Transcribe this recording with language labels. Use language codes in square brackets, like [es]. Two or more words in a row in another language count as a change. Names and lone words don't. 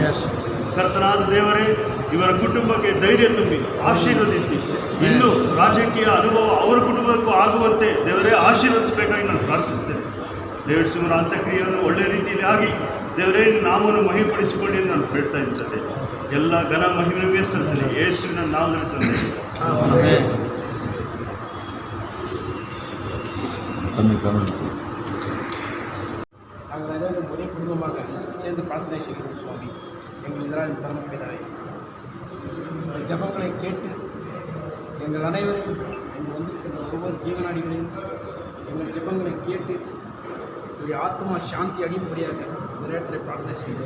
[kn] ಕರ್ತನಾದ ದೇವರೇ, ಇವರ ಕುಟುಂಬಕ್ಕೆ ಧೈರ್ಯ ತುಂಬಿ ಆಶೀರ್ವದಿಸಿ, ಇನ್ನೂ ರಾಜಕೀಯ ಅನುಭವ ಅವರ ಕುಟುಂಬಕ್ಕೂ ಆಗುವಂತೆ ದೇವರೇ ಆಶೀರ್ವದಿಸಬೇಕಾಗಿ ನಾನು ಪ್ರಾರ್ಥಿಸ್ತೇನೆ. ಡೇವಿಡ್ ಸಿಲ್ವರ ಅಂತ್ಯಕ್ರಿಯೆಯನ್ನು ಒಳ್ಳೆಯ ರೀತಿಯಲ್ಲಿ ಆಗಿ ದೇವರೇ ನಾಮವನ್ನು ಮಹಿಪಡಿಸಿಕೊಳ್ಳಿ ಎಂದು ನಾನು ಹೇಳ್ತಾ ಇದ್ದೇನೆ. ಎಲ್ಲ ಘನ ಮಹಿಮೆಗೆ ಸಲ್ತೇನೆ ಯೇಸುವಿನ ನಾಮದಲ್ಲಿ ತಂದೆ. [ta] நாங்கள் அனைவரும் ஒரே குடும்பமாக சேர்ந்து பிரார்த்தனை செய்கிறோம் சுவாமி. எங்கள் இதனால் பரமபிதாவே, இந்த ஜபங்களை கேட்டு எங்கள் அனைவரையும் எங்கள் வந்திருக்கின்ற ஒவ்வொரு ஜீவனாடிகளையும் எங்கள் ஜபங்களை கேட்டு எங்களுடைய ஆத்மா சாந்தி அடையும்படியாக இந்த நேரத்தில் பிரார்த்தனை செய்கிறோம்.